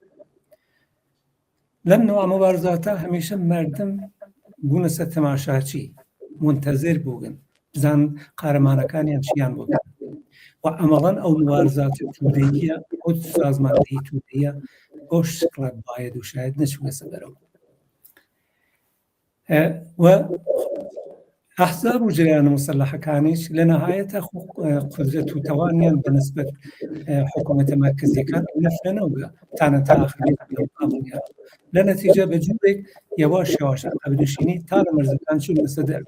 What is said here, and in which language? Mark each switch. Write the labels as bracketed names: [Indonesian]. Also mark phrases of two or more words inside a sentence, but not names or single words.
[Central Kurdish] لەم نوع مبارزاتە هەمیشە مردم بوونە سەر تەماشاچی، منتەزر بوون بزان قارەمانەکانیان چیان بوون. و ئەمەڵەن ئەو مبارزاتە تودەییە، ئەو سازمانەی تودەیە بۆ شکڵە باید و شاید نەچوونە سەبەرەوە. و ئەحزاب و جریانە مسلحەکانیش لە نەهایەتە قودرەت و تەوانیان بەنسبەت حکوومەتە مەرکەزیەکان نەفرەنەوە تانە تا ئاخری لە نەتیجە بە جوورێک یەواش یەواش عەقبنشینی تا لە مەرزەکان چوونە سەدەر.